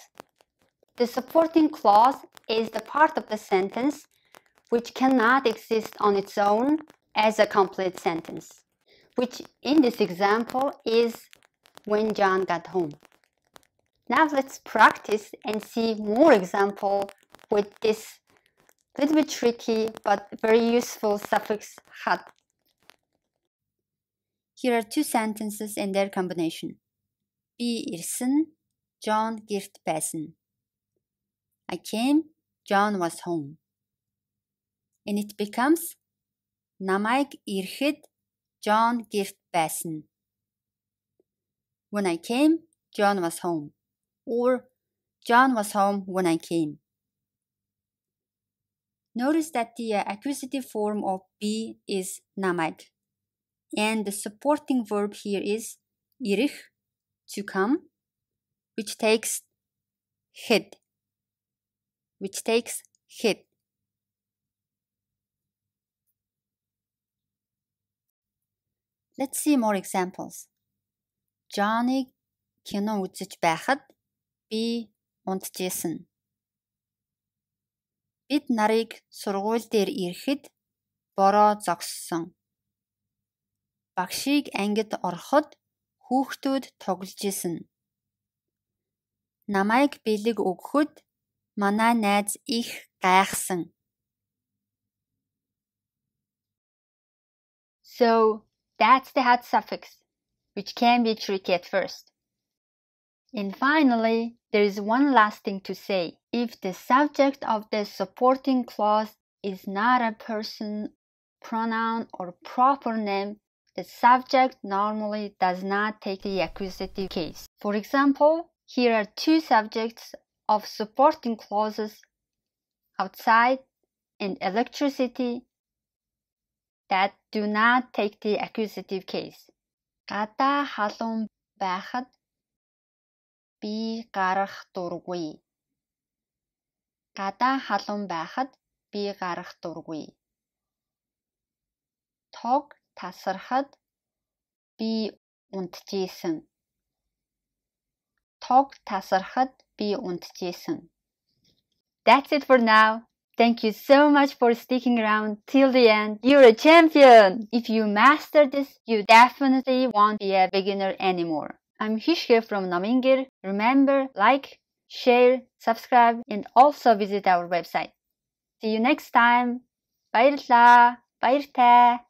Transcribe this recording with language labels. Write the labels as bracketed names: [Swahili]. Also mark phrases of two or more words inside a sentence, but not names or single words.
[English] The supporting clause is the part of the sentence which cannot exist on its own as a complete sentence, which in this example is when John got home. Now let's practice and see more examples with this little bit tricky but very useful suffix had. Here are two sentences and their combination. [Mongolian] Би ирсэн, John гэрт байсан. [English] I came, John was home. And it becomes [Mongolian] намайг ирэхэд John гэрт байсан. [English] When I came, John was home. Or John was home when I came. Notice that the accusative form of be is намайг. And the supporting verb here is ирэх, to come, which takes хэд. Let's see more examples. [Mongolian] John-ыг кино үзэж байхад би унтжсэн. Бид нарыг сургууль дээр ирэхэд бороо зогссон. Багшийг ангид ороход хүүхдүүд тогложсэн. Намайг бэлэг өгөхөд манай найз их гайхсан. [English] So that's the had suffix, which can be tricky at first. And finally, there is one last thing to say. If the subject of the supporting clause is not a person, pronoun, or proper name, the subject normally does not take the accusative case. For example, here are two subjects of supporting clauses, outside and electricity, that do not take the accusative case. [Mongolian] Гадаа халуун байхад би гарах дургүй. Гадаа халуун байхад би гарах дургүй. Тог тасархад би унтжсэн. Тог тасархад би унтжсэн. [English] That's it for now. Thank you so much for sticking around till the end. You're a champion! If you master this, you definitely won't be a beginner anymore. I'm Ger from Nomiin Ger. Remember, like, share, subscribe, and also visit our website. See you next time. [Mongolian] Баярлалаа. Баяртай.